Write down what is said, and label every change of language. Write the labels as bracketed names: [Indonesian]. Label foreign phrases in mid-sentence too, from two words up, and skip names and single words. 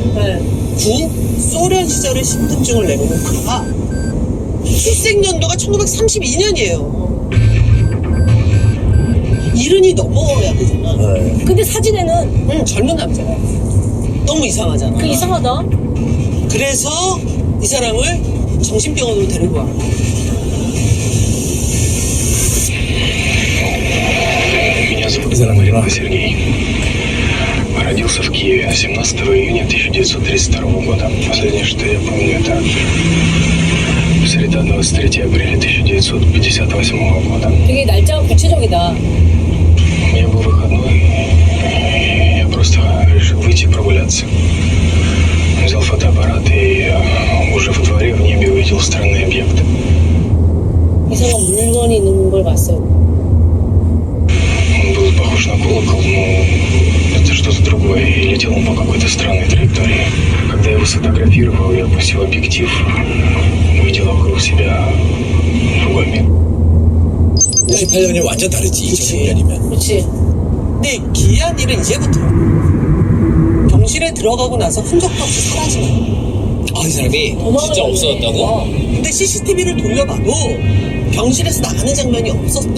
[Korean] 구 소련 시절의 신분증을 내놓으니까 출생연도가 1932년이에요. 이른이 넘어야 되잖아. 근데 사진에는 젊은 남자야. 너무 이상하잖아. 그 이상하다. 그래서 이 사람을 정신병원으로 데리고 와. [Russian] Меня зовут Сергей. Родился в Киеве 17 июня 1932 года. Последнее, что я помню, это среда 23 апреля 1958 года. [Korean] 되게 날짜가 구체적이다. [Russian] У меня был выходной, и я просто решил выйти прогуляться. взял фотоаппарат и уже во дворе в небе увидел странный объект. [Korean] 이상한 물건이 있는 걸 봤어요. [Russian] Он был похож на колокол, но это что-то другое, и летел он по какой-то странной траектории. Когда я его сфотографировал и опустил объектив, увидел вокруг себя другой мир. [Korean] 98년이 완전 다르지. 2000년이면. 그렇지. 근데 기이한 일은 이제부터. 병실에 들어가고 나서 흔적도 없이 사라지는. 이 사람이 진짜 없어졌다고? 근데 CCTV를 돌려봐도 병실에서 나가는 장면이 없었죠.